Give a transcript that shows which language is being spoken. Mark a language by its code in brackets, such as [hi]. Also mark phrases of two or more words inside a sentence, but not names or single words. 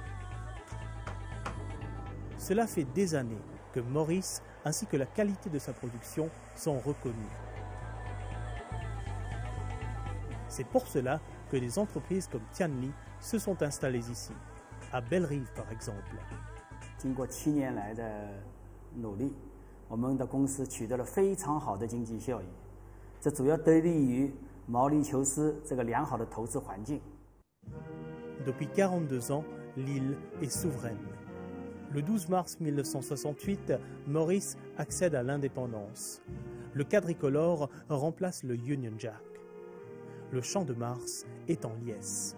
[fr] Cela fait des années que Maurice ainsi que la qualité de sa production sont reconnus. C'est pour cela que des entreprises comme Tianli se sont installées ici, à Belle-Rive par exemple. [zh] 经过7年来的努力，我们的公司取得了非常好的经济效益，这主要得力于毛里求斯这个良好的投资环境。 [fr] Depuis 42 ans, l'île est souveraine. Le 12 mars 1968, Maurice accède à l'indépendance. Le quadricolore remplace le Union Jack. Le champ de Mars est en liesse.